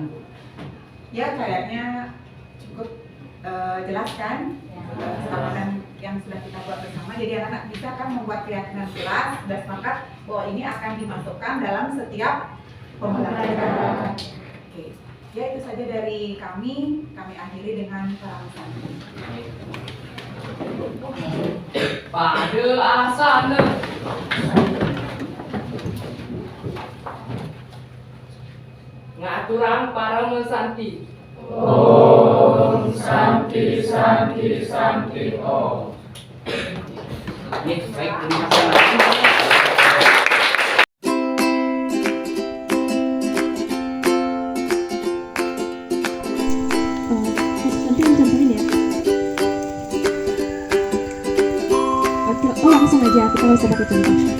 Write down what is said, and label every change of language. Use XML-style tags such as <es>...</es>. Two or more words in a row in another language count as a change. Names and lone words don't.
<id>Ya, kayaknya cukup jelas kan kesepakatan yang sudah kita buat bersama. Jadi anak-anak bisa kan membuat keyakinan kelas dan sepakat bahwa ini akan dimasukkan dalam setiap pembelajaran. Oke, ya itu saja dari kami. Kami akhiri dengan peramusan.</id> <ban>Pada asana Ngaturang para mensanti.</ban> <sa>Om Santi Santi Santi Om.</sa> <id>Nih, baik, terima kasih. Nanti yang contohin ya. Oke, langsung aja, kita nggak usah pakai contoh.</id>